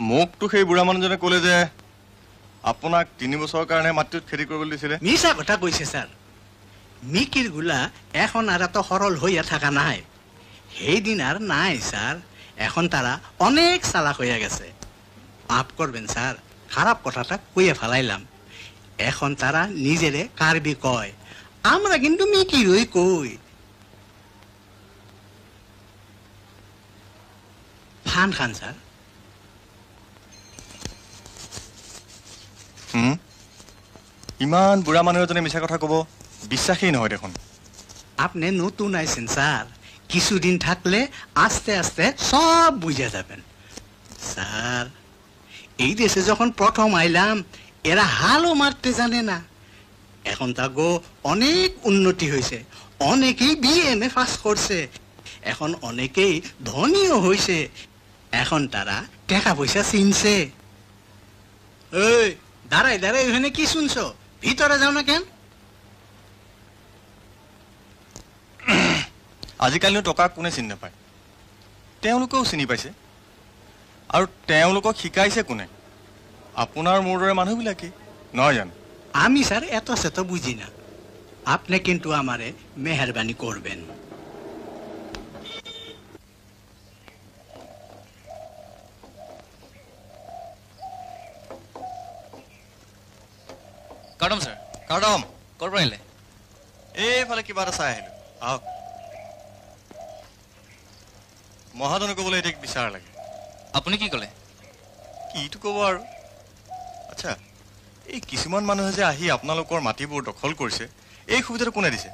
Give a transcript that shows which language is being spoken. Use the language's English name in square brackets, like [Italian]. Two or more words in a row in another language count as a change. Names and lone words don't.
[Assamese] মোকতো সেই বুঢ়া মানুহজনে ক'লে যে আপোনাক 3 বছৰৰ কাৰণে মাটিত খেতি কৰিবলৈ দিছিলে। মিছা কথা কৈছে ছাৰ। [Bangla] মিকিৰ গোলা এখন আর তো সরল হইয়া থাকা নাই। সেইদিন আর নাই স্যার, এখন তারা অনেক চালাক হইয়া গেছে। মাফ করবেন স্যার, খারাপ কথাটা কইয়া ফেলাইলাম। এখন তারা নিজেরে কারবি কয়, আমরা কিন্তু মিকিরই কই। ফান খান স্যার। [Assamese] ইমান বুঢ়া মানুহ এজনে মিছা কথা কব বিশ্বাসেই নহয় দেখোন। [Bangla] আপনি নতুন আইছেন স্যার, কিছুদিন থাকলে আস্তে আস্তে সব বুঝে যাবেন। স্যার, এই দেশে যখন প্রথম আইলাম এরা হালও মারতে জানে না। এখন তা গো অনেক উন্নতি হয়েছে, অনেকেই বিএমএ পাস করছে, এখন অনেকেই ধনীও হয়েছে। এখন তারা টাকা পয়সা চিনছে। এই দাঁড়াই দাঁড়াই ওখানে কি শুনছো? ভিতরে যাও না কেন? [Assamese] আজিকালিনো টকা কোনে চিনি নাপায়, তেওঁলোকেও চিনি পাইছে। আৰু তেওঁলোকক শিকাইছে কোনে? আপোনাৰ মোৰ দৰে মানুহবিলাকেই নহয় জানো? [Bangla] আমি স্যার এত সেত বুঝি না, আপনি কিন্তু আমারে মেহরবানি করবেন। কাটম স্যার। কাটম [Assamese] ক'ৰ পৰা আহিলে? এইফালে কিবা এটা চাই আহিলো, আহক। মহাজনে ক'বলৈ এতিয়া বিচাৰ লাগে। আপুনি কি ক'লে? কিটো ক'ব আৰু। আচ্ছা, এই কিছুমান মানুহে যে আহি আপোনালোকৰ মাটিবোৰ দখল কৰিছে, এই সুবিধাটো কোনে দিছে?